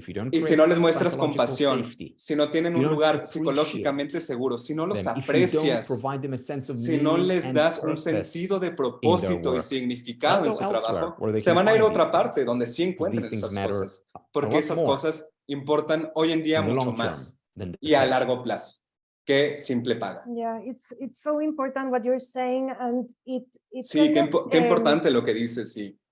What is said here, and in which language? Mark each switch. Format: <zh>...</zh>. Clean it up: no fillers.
<es>Y si no les muestras compasión, si no tienen un lugar psicológicamente seguro, si no los aprecias, si no les das un sentido de propósito y significado en su trabajo, se van a ir a otra parte donde sí encuentren esas cosas, porque esas cosas importan hoy en día mucho más y a largo plazo que simple paga.</es> <en>It's so important what you're saying, and</en> <es>sí, qué importante lo que dices, sí.</es>